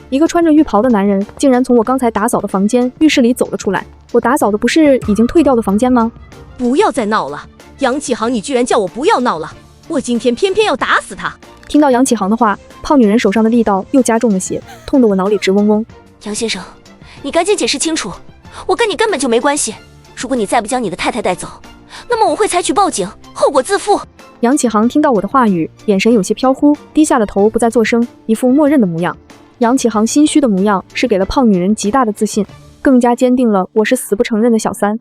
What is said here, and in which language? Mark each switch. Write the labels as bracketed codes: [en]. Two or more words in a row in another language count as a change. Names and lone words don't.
[zh] 一個穿着浴袍的男人竟然從我剛才打掃的房間浴室裡走了出來。我打掃的不是已經退掉的房間嗎？不要再鬧了，楊啟航，你居然叫我不要鬧了，我今天偏偏要打死他。聽到楊啟航的話，胖女人手上的力道又加重了些，痛得我腦裡直嗡嗡。楊先生，你趕緊解釋清楚，我跟你根本就沒關係。如果你再不將你的太太帶走，那麼我會採取報警，後果自負。楊啟航聽到我的話語，眼神有些飄忽，低下了頭，不再作聲，一副默認的模樣。楊啟航心虛的模樣是給了胖女人極大的自信，更加堅定了我是死不承認的小三。